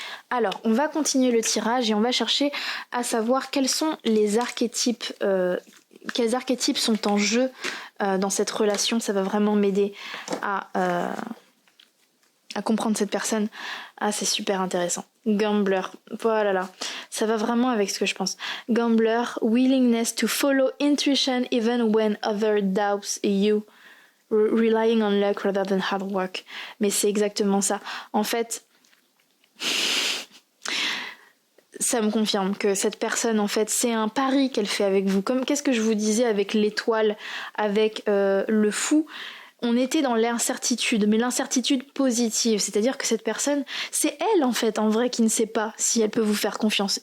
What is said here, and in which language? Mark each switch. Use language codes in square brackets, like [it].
[fr] Alors, on va continuer le tirage et on va chercher à savoir quels sont les archétypes, quels archétypes sont en jeu dans cette relation. Ça va vraiment m'aider à comprendre cette personne. Ah, c'est super intéressant. Gambler, voilà là, ça va vraiment avec ce que je pense. [en] Gambler, willingness to follow intuition even when other doubts you, relying on luck rather than hard work. [fr] Mais c'est exactement ça. En fait, ça me confirme que cette personne, en fait, c'est un pari qu'elle fait avec vous. Comme qu'est-ce que je vous disais avec l'étoile, avec le fou. On était dans l'incertitude, mais l'incertitude positive, c'est-à-dire que cette personne, c'est elle en fait, en vrai, qui ne sait pas si elle peut vous faire confiance.